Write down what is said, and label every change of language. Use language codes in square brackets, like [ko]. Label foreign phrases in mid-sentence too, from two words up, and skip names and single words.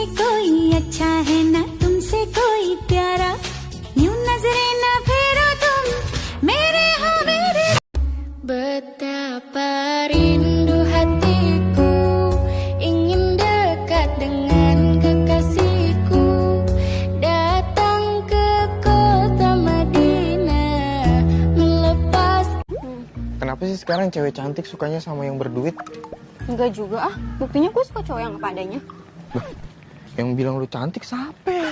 [hi] कोई अच्छा है ना तुमसे कोई प्यारा यूं नजरें ना फेरो तुम मेरे हो मेरे [id] betapa rindu hatiku ingin dekat dengan kekasihku datang ke kota Madinah melepas. Kenapa sih sekarang cewek cantik sukanya sama yang berduit? Enggak juga ah, buktinya gue suka cowok yang apa adanya. Yang bilang lu cantik siapa?